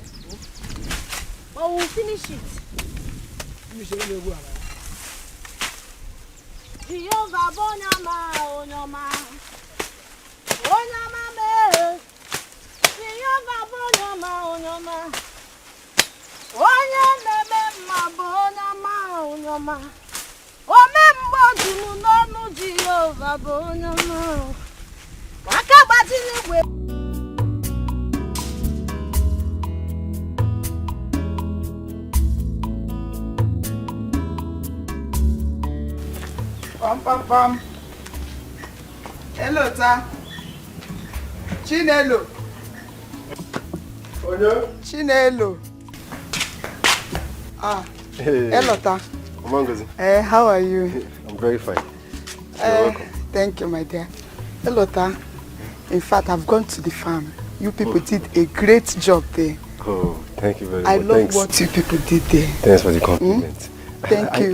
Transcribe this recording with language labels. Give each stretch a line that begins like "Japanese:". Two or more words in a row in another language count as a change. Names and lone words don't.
English: Oh, we'll finish it. Jehovah Bonyama, Onyama. Onyama me. Jehovah Bonyama, Onyama. Onyama me ma Bonyama, Onyama. Omembo dunu nonu Jehovah Bonyama. Wakabati ni we. Pam pam pam. Hello, ta. Chinelo. Chinelo. Hey. Hello, ta. Mama goes. How are you? I'm very fine. You're welcome. Thank you, my dear. Hello, ta. In fact, I've gone to the farm. You people did a great job there. Oh, thank you very much. I love what you people did there. Thanks for the compliment. Thank you.